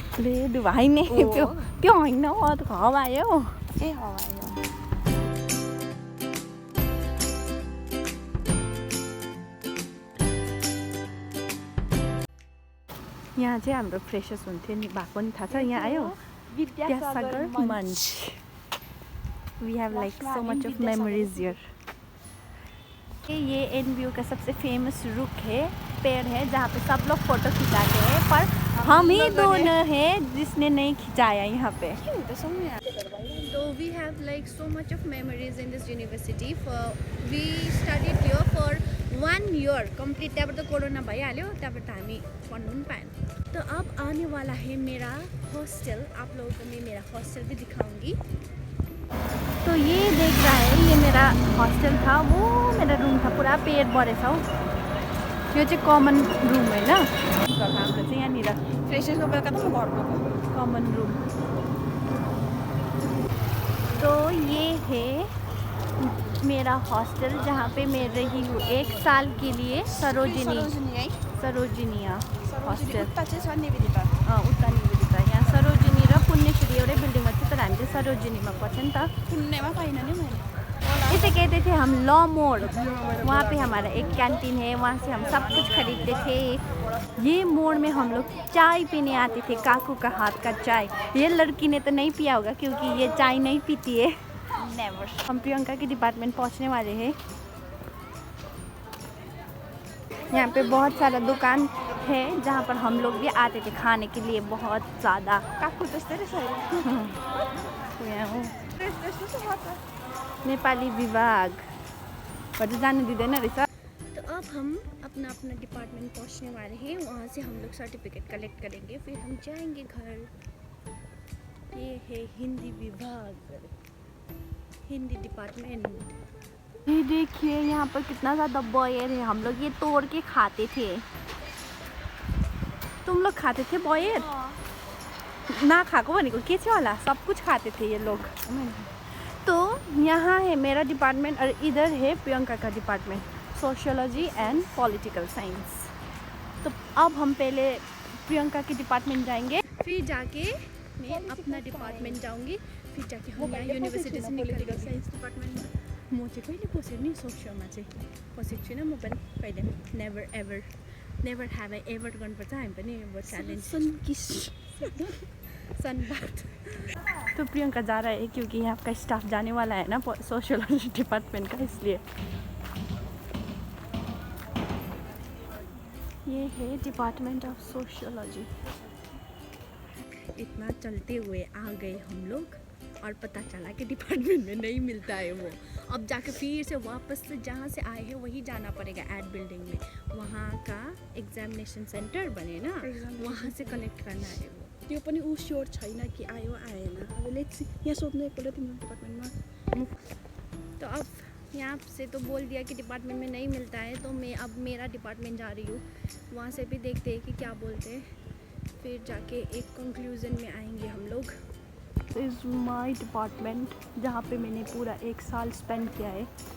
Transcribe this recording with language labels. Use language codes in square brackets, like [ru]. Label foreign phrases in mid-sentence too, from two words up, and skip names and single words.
[ne] ले दु भाइ नै त्यो होइन हौ, त हवा आयो. ए हवा आयो. यहाँ चाहिँ हाम्रो फ्रेसर्स हुन्थ्यो नि, भएको नि थाहा छ. यहाँ आयो विद्यासागर मंच. [en] we have like so much of memories here. [hi] ये एनबीयू का सबसे फेमस रुख है, पेड़ है, जहाँ पे सब लोग फोटो खिंचाते हैं, पर हम ही दोनों हैं जिसने नहीं खिंचाया यहाँ पे. [en] तो we have like so much of memories in this university. we studied here for 1 year complete. [ne] त्यहाँबाट त कोरोना भइहाल्यो, त्यहाँबाट हामी पढ्नु पनि पाएन. [hi] तो अब आने वाला है मेरा हॉस्टल. आप लोगों को मैं मेरा हॉस्टल भी दिखाऊंगी. तो ये देख रहा है, ये मेरा हॉस्टल था, वो मेरा रूम था. [ne] पुरा पेड़ बढेछ हौ. यो चाहिँ कमन रुम होइन, हाम्रो चाहिँ यहाँनिर फ्रेसर्सको बेलुका त म घर गएको [en] common room. [hi] तो ये है मेरा हॉस्टल जहाँ पे मैं रही हूँ 1 साल के लिए. सरोजिनिया हॉस्टल. [ne] उता चाहिँ छ निवेदिता. उता निवेदिता. यहाँ सरोजिनी र पुण्यश्री एउटै बिल्डिङमा थियो, तर हामी चाहिँ सरोजिनीमा पर्छ नि त. पुण्यमा पाइन नि मैले. [hi] इसे कहते थे हम लॉ मोड़. वहाँ पे हमारा एक कैंटीन है, वहाँ से हम सब कुछ खरीदते थे. ये मोड़ में हम लोग चाय पीने आते थे, काकू का हाथ का चाय. ये लड़की ने तो नहीं पिया होगा क्योंकि ये चाय नहीं पीती है. नेवर. हम प्रियंका के डिपार्टमेंट पहुँचने वाले हैं. यहाँ पे बहुत सारा दुकान है जहाँ पर हम लोग भी आते थे खाने के लिए, बहुत ज़्यादा. [ne] काकू जस्तै रहेछ. नेपाली विभाग जाने दिँदैन रहेछ. [hi] तो अब हम अपना डिपार्टमेंट पहुंचने वाले हैं. वहाँ से हम लोग सर्टिफिकेट कलेक्ट करेंगे, फिर हम जाएंगे घर. ये है हिंदी विभाग, हिंदी डिपार्टमेंट. ये देखिए यहाँ पर कितना ज़्यादा बॉयर है. हम लोग ये तोड़ के खाते थे. तुम लोग खाते थे बॉयर? [ne] ना खाको भनेको के छ होला, [hi] सब कुछ खाते थे ये लोग. तो यहाँ है मेरा डिपार्टमेंट और इधर है प्रियंका का डिपार्टमेंट, [en] sociology and political science. [hi] तो अब हम पहले प्रियंका के डिपार्टमेंट जाएंगे, फिर जाके मैं अपना डिपार्टमेंट जाऊंगी, फिर जाके हम यहाँ युनिभर्सिटी से निकलेंगे साइंस डिपार्टमेंटमा. [ne] म चाहिँ कहिले पसेँ नि सोसियोमा चाहिँ पसेको छुइनँ म पनि कहिले. [en] never have I ever [ne] गर्नुपर्छ हामी पनि अब च्यालेन्ज. सनबाथ. [hi] तो प्रियंका जा रहा है क्योंकि यहाँ का स्टाफ जाने वाला है ना सोशियोलॉजी डिपार्टमेंट का, इसलिए. ये है [en] department of sociology. [hi] इतना चलते हुए आ गए हम लोग और पता चला कि डिपार्टमेंट में नहीं मिलता है वो। अब जाके फिर से वापस से जहाँ से आए हैं वहीं जाना पड़ेगा [en] ad building [hi] में, वहाँ का [en] examination center [hi] बने ना, वहाँ से कलेक्ट करना है वो। [ne] त्यो पनि ऊ स्योर छैन कि आयो आएन। अब लेट्स यहाँ सोध्नु एकपल्ट तिम्रो डिपार्टमेन्टमा। [hi] तो अब यहाँ से तो बोल दिया कि डिपार्टमेंट में नहीं मिलता है, तो मैं अब मेरा डिपार्टमेंट जा रही हूँ, वहाँ से भी देखते हैं कि क्या बोलते हैं, फिर जाके एक कंक्लूजन में आएंगे हम लोग। [en] is my department [hi] जहाँ पे मैंने पूरा 1 साल स्पेंड किया है।